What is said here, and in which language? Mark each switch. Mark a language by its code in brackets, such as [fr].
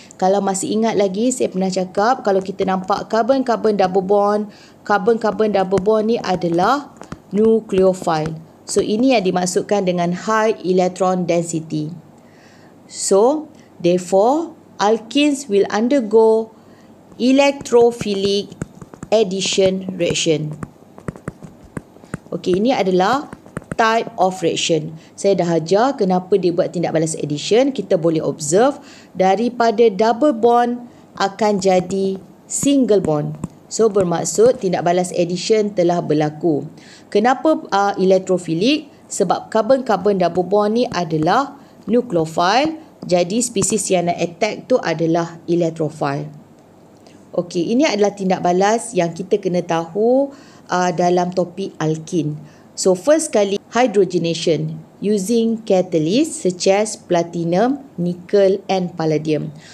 [ms] Kalau masih ingat lagi, saya pernah cakap kalau kita nampak carbon-carbon double bond ni adalah nucleophile. So, ini yang dimaksudkan dengan [en] high electron density. So, therefore, alkenes will undergo electrophilic addition reaction. [ms] Okey, ini adalah [en] type of reaction. [ms] Saya dah ajar kenapa dia buat tindak balas addition. Kita boleh observe daripada double bond akan jadi single bond. So, bermaksud tindak balas addition telah berlaku. Kenapa electrophilic? Sebab carbon-carbon double bond ni adalah nucleophile. Jadi, spesies yang nak attack tu adalah electrophile. Okey, ini adalah tindak balas yang kita kena tahu dalam topik alkene. [en] So, first kali, hydrogenation using catalyst such as platinum, nickel and palladium.